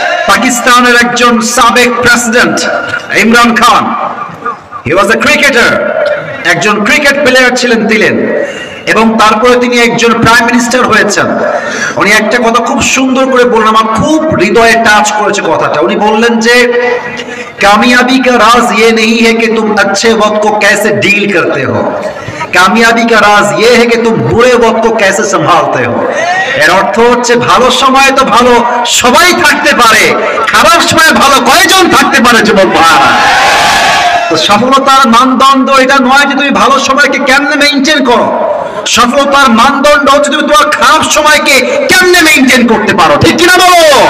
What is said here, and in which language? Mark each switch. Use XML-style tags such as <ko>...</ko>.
<bn>পাকিস্তানের একজন সাবেক প্রেসিডেন্ট ইমরান খান,</bn> <en>he was a cricketer,</en> <bn>একজন ক্রিকেট প্লেয়ার ছিলেন এবং তারপরে তিনি একজন প্রাইম মিনিস্টার হয়েছেন। উনি একটা কথা খুব সুন্দর করে বললেন, আমার খুব হৃদয়ে টাচ করেছে কথাটা। উনি বললেন যে</bn> <hi>कामयाबी का राज ये नहीं है कि तुम अच्छे वक्त को कैसे डील करते हो, कामयाबी का राज ये है कि तुम बुरे वक्त को कैसे संभालते हो।</hi> <bn>এর অর্থ হচ্ছে ভালো সময় তো ভালো সবাই থাকতে পারে, খারাপ সময় ভালো কয়জন থাকতে পারে যুবক ভাইরা। তো সফলতার মানদণ্ড এটা নয় যে তুমি ভালো সময়কে কেমনে মেইনটেইন করো, সফলতার মানদণ্ড হচ্ছে তুমি তোমার খারাপ সময়কে কেমনে মেইনটেইন করতে পারো, ঠিক কিনা বলো?</bn>